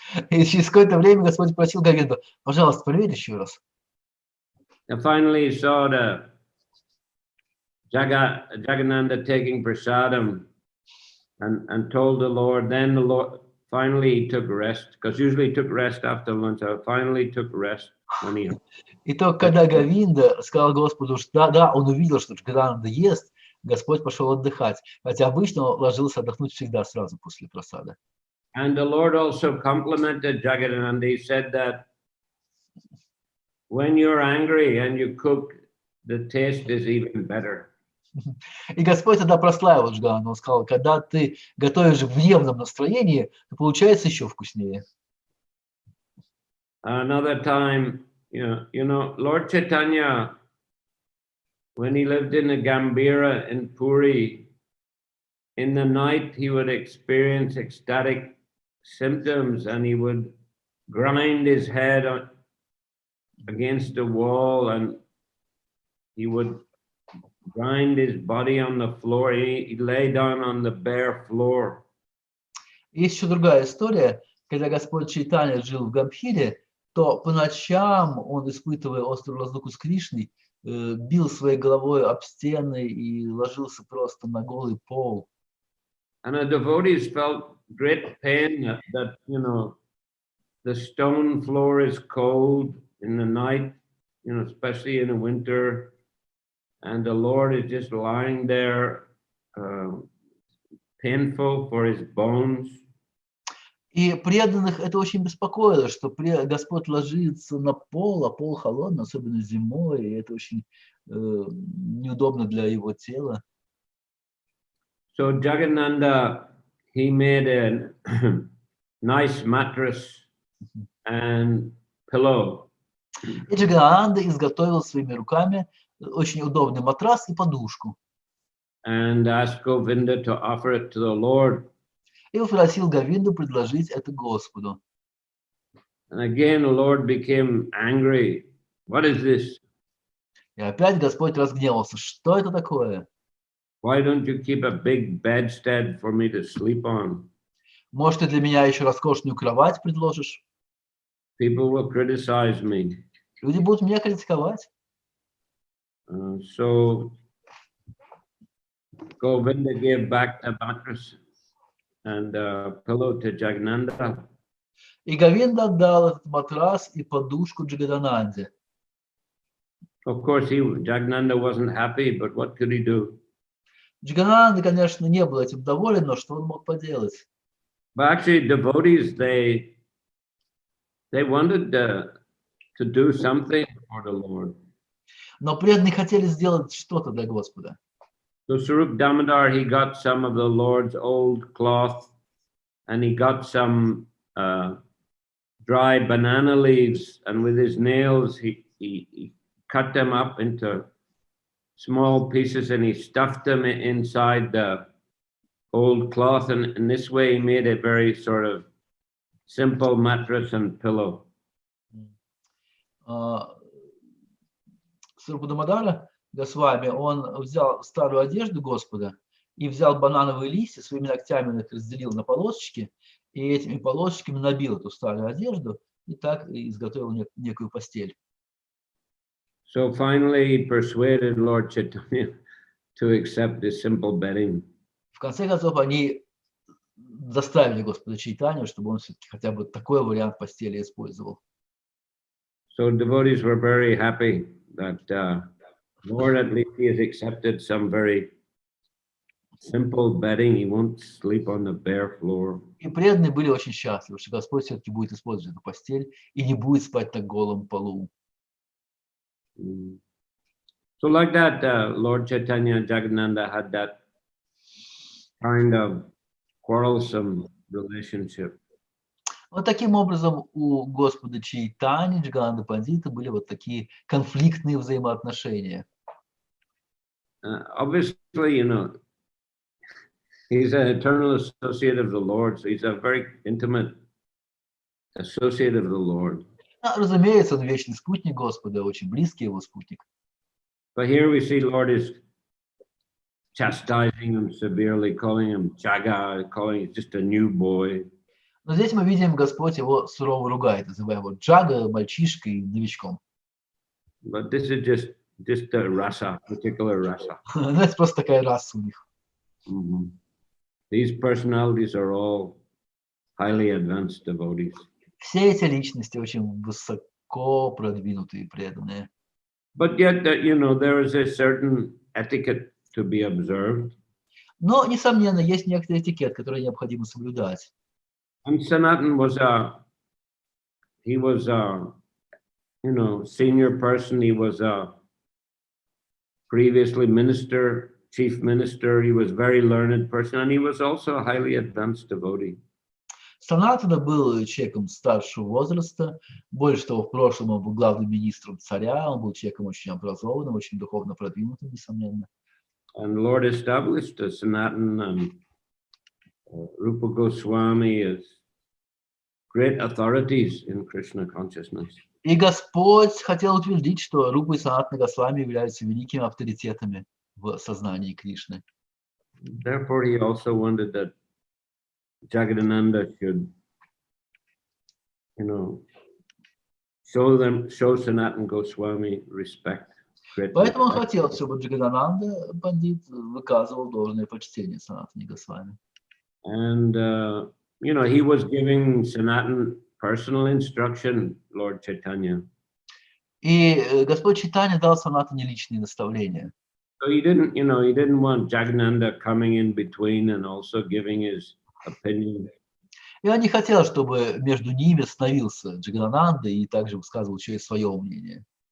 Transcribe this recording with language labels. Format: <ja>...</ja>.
<ru>И через какое-то время Господь спросил Говинду: пожалуйста, проверь еще раз.</ru> <en>And finally, he saw the Jagadananda taking prasadam and told the Lord. Then the Lord finally he took rest, because usually he took rest after lunch. So finally took rest when he.</en> <ru>И только когда Говинда сказал Господу, что да, он увидел, что Джагананда ест, Господь пошел отдыхать, хотя обычно он ложился отдохнуть всегда сразу после просада.</ru> <en>And the Lord also complimented Jagadananda. He said that when you're angry and you cook, the taste is even better.</en> <ru>И Господь тогда прославил Джагананду. Он сказал: когда ты готовишь в гневном настроении, то получается еще вкуснее.</ru> <en>Another time, you know, Lord Chaitanya, when he lived in the Gambhira in Puri, in the night he would experience ecstatic symptoms and he would grind his head against the wall and he would grind his body on the floor. He lay down on the bare floor.</en> <ru>Есть еще другая история, когда Господь Чайтанья жил в Гамбхире, то по ночам он, испытывая острую разлуку с Кришной, бил своей головой об стены и ложился просто на голый пол.</ru> <en>And the devotees felt great pain that you know, the stone floor is cold in the night, you know, especially in the winter, and the Lord is just lying there, painful for his bones.</en> <ru>И преданных это очень беспокоило, что Господь ложится на пол, а пол холодный, особенно зимой, и это очень неудобно для его тела.</ru> <en>So Jagadananda, he made a nice mattress and pillow.</en> <ru>И Джагананда изготовил своими руками очень удобный матрас и подушку.</ru> <en>And asked Govinda to offer it to the Lord.</en> <ru>И попросил Говинду предложить это Господу.</ru> <en>And again, the Lord became angry. What is this?</en> <ru>И опять Господь разгневался. Что это такое?</ru> <en>Why don't you keep a big bedstead for me to sleep on?</en> <ru>Может, ты для меня еще роскошную кровать предложишь?</ru> <en>People will criticize me.</en> <ru>Люди будут меня критиковать.</ru> <en>So Govinda gave back the mattress and pillow to Jagadananda.</en> <ru>И Говинда отдал этот матрас и подушку Джагананде.</ru> <en>Of course, Jagannatha wasn't happy, but what could he do?</en> <ru>Джигананда, конечно, не был этим доволен, но что он мог поделать?</ru> <en>But actually, devotees, they wanted to do something for the Lord.</en> <ru>Но преданные хотели сделать что-то для Господа.</ru> <en>So Swarup Damodar, he got some of the Lord's old cloth, and he got some dry banana leaves, and with his nails, he cut them up into small pieces, and he stuffed them inside the old cloth, and in this way he made a very sort of simple mattress and pillow.</en> <ru>Срупа Дамодара Госвами, он взял старую одежду Господа и взял банановые листья, своими ногтями их разделил на полосочки, и этими полосочками набил эту старую одежду, и так изготовил некую постель.</ru> <en>So finally he persuaded Lord Chaitanya to accept this simple bedding.</en> <ru>В конце концов, они заставили Господа Чайтанью, чтобы он все-таки хотя бы такой вариант постели использовал.</ru> <en>So devotees were very happy that Lord, at least he has accepted some very simple bedding. He won't sleep on the bare floor.</en> <ru>И преданные были очень счастливы, что Господь все-таки будет использовать эту постель и не будет спать на голом полу.</ru> <en>So like that, Lord Chaitanya and Jagannatha had that kind of quarrelsome relationship.</en> <ru>Вот таким образом у Господа Чайтани, Джигананда Пандита были вот такие конфликтные взаимоотношения.</ru> <en>Obviously, you know, he's an eternal associate of the Lord, so he's a very intimate associate of the Lord.</en> <ru>Разумеется, он вечный спутник Господа, очень близкий его спутник.</ru> <en>But here we see Lord is chastising him severely, calling him Jaga, calling him just a new boy.</en> <ru>Но здесь мы видим, Господь его сурово ругает, называя его Джага, мальчишкой, новичком.</ru> <en>But this is just a rasa, particular rasa.</en> <ru>Это просто такая раса у них.</ru> <en>These personalities are all highly advanced devotees.</en> <ru>Все эти личности очень высоко продвинутые, преданные.</ru> <en>But yet, you know, there is a certain etiquette to be observed.</en> <ru>Но, несомненно, есть некоторый этикет, который необходимо соблюдать.</ru> <en>And Sanatan was he was you know, senior person. He was a previously minister, chief minister. He was very learned person, and he was also a highly advanced devotee.</en> <ru>Санатана был человеком старшего возраста, больше того, в прошлом он был главным министром царя, он был человеком очень образованным, очень духовно продвинутым, несомненно.</ru> <en>And Lord established Sanatan and Rupa Goswami as great authorities in Krishna consciousness.</en> <ru>И Господь хотел утвердить, что Рупа и Санатана Госвами являются великими авторитетами в сознании Кришны.</ru> <en>Therefore, he also wanted that Jagadananda should, you know, show Sanatana Goswami respect.</en> <ru>Поэтому он хотел, чтобы Джагадананда Пандит выказывал должное почтение Санатане Госвами.</ru> <en>And you know, he was giving Sanatana personal instruction, Lord Chaitanya.</en> <ru>И Господь Чайтанья дал Санатане личные наставления.</ru> <en>So he didn't want Jagadananda coming in between and also giving his opinion.</en> <ru>И он не хотел, чтобы между ними становился Джагадананда и также высказывал еще и свое мнение.</ru>